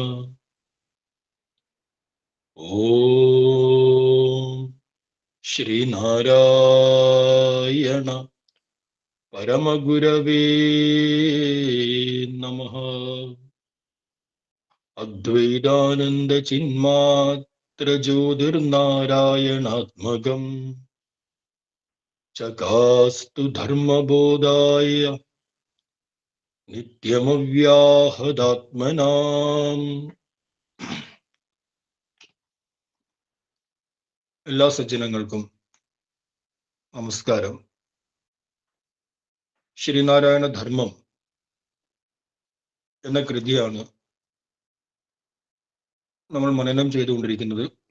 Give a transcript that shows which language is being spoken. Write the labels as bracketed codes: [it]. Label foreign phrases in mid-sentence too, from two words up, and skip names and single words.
[sa] ओम श्रीनारायण परमगुरवे नमः। अद्वैतानंद चिन्मात्र ज्योतिर्नारायणात्मकम् चकास्तु धर्मबोधाय നിത്യമവ്യാഹതാത്മനാം. [ml] എല്ലാ സജ്ജനങ്ങൾക്കും നമസ്കാരം. ശ്രീനാരായണ ധർമ്മം എന്ന കൃതിയാണ് നമ്മൾ മനനം ചെയ്തുകൊണ്ടിരിക്കുന്നത്.